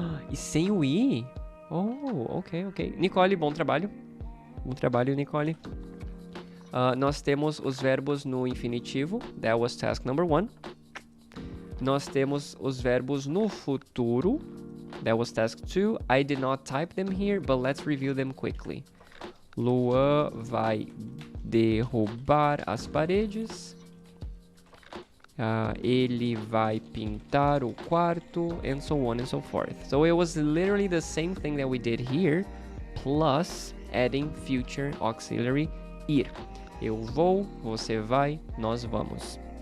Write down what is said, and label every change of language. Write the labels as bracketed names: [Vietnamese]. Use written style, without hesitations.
[Portuguese] E sem o I? Oh, ok. Nicole, bom trabalho. Bom trabalho, Nicole. Nós temos os verbos no infinitivo. [English] That was task number 1. [Portuguese] Nós temos os verbos no futuro. [English] That was task 2. I did not type them here, but let's review them quickly. [Portuguese] Luan vai derrubar as paredes. Ele vai pintar o quarto, [English] and so on and so forth. So it was literally the same thing that we did here, plus adding future auxiliary ir. [Portuguese] Eu vou, você vai, nós vamos.